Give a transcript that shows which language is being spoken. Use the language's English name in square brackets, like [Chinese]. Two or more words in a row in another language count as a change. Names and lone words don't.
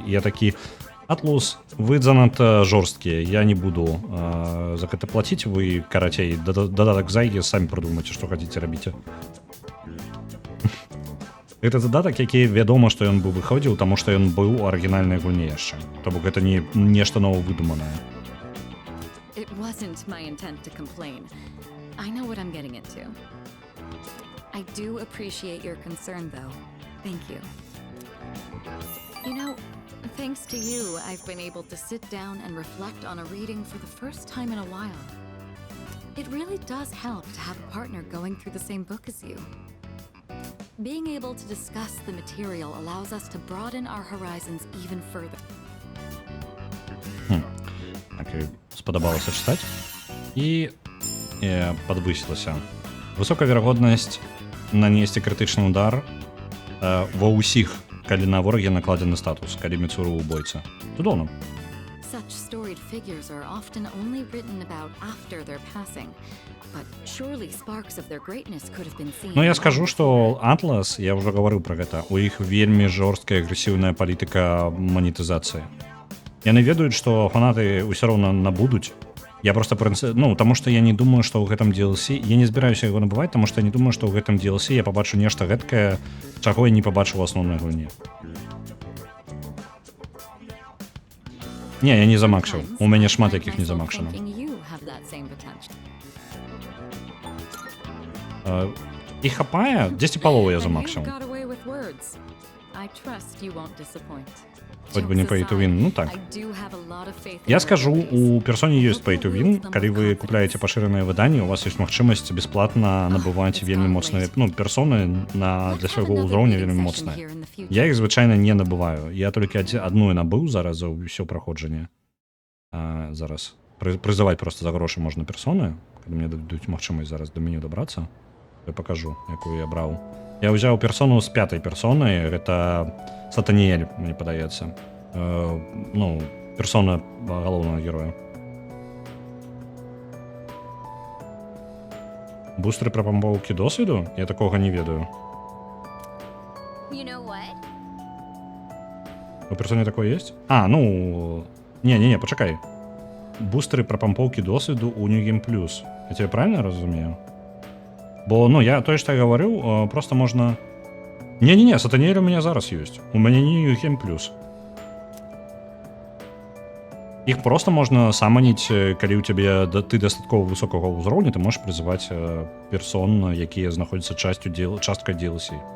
[Belarusian] І я такі, Атлус, вы занадта жорсткія, я не буду за гэта плаціць, вы, карацей, дадатак з Aegis, самі прыдумайце, што хацеце рабіце. Гэта дадатак, які вядома, што ён бы выходзіў, таму што ён быў у арыгінальнай гульні яшчэ. То бок гэта не нешта нововыдуманае. [English] It wasn't my intent to complain. I know what I'm getting into. I do appreciate your concern, though. Thank you. You know, thanks to you, I've been able to sit down and reflect on a reading for the first time in a while. It really does help to have a partner going through the same book as you. Being able to discuss the material allows us to broaden our horizons even further. [Belarusian] Так, спадабалася чытаць. І падвысілася. Высокая верагоднасць нанесці крытычны удар ва ўсіх, калі на вораге накладзены статус, калі Міцуру ў бойца. Цудоўна. [English] Such storied figures are often only written about after their passing, but surely sparks of their greatness could have been seen. [Belarusian] Ну, я скажу, што Атлас, я ўжо гаварыў пра гэта, у іх вельмі жорсткая агрэсіўная палітыка манетызацыі. Яны ведаюць, што фанаты ўсё роўна набудуць. Я просто, ну, таму што я не думаю, што ў гэтым DLC, я не збіраюся яго набываць, таму што я не думаю, што ў гэтым DLC я пабачу нешта гэткае, чаго я не пабачыў у асноўнай гульні. Не, я не замакшыў. У мяне шмат якіх не замакшана. І хапае, дзесьці палову я замаксіў. Хоць бы не [English] pay to win, [Belarusian] ну так. Я скажу, у персоне ёсць [English] pay to win, [Belarusian] калі вы купляеце пашыранае выданне, у вас ёсць магчымасць бясплатна набываць вельмі моцныя, ну, персоны для свайго ўзроўня вельмі моцныя. Я іх звычайна не набываю. Я толькі адну набыў зараз за ўсё праходжанне. Зараз прызываць проста за грошы можна персоны, калі мне дадуць магчымасць зараз да меню дабрацца. Я пакажу, якую я браў. Я ўзяў персону з 5-й персоны, гэта Сатаніэль, мне падаецца. Ну, персона галоўнага героя. Бустры прапампоўкі досведу? Я такога не ведаю. [English] You know what? [Russian] У персоне такое есть? Ну... [Belarusian] Не, пачакай. Бустры прапампоўкі досведу у [English] New Game Plus. [Belarusian] Я тебе правильно разумею? Бо, ну, я тое, што я гаварыў, просто можна... Не, Сатаніэль у мяне зараз ёсць. У мяне не [English] New Game Plus. [Belarusian] Іх просто можна саманіць, калі ў цябе ты дастаткова высокага ўзроўня, ты можаш прызываць персон, якія знаходзяцца часткай DLC.